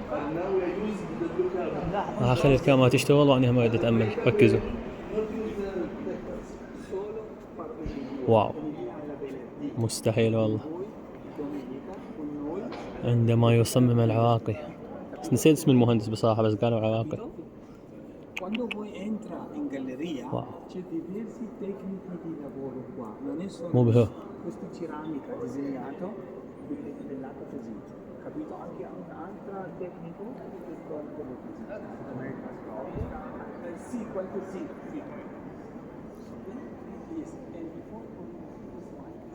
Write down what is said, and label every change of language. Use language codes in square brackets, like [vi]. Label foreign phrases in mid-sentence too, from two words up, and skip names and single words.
[acb] راح اخلي الكاميرا تشتغل واني هم قاعد اتامل. ركزوا، واو مستحيل والله عندما يصمم العراقي. نسيت اسم المهندس بصراحة، بس قالوا عراقي. [it] Quando voi entra in galleria c'è diversi tecniche di lavoro qua, non è solo [acb] مبهر. [it] questa ceramica disegnato dell'altro così, capito? Anche un'altra tecnica che quello così. Sì, qualche sì. [en] Yes, and before this one,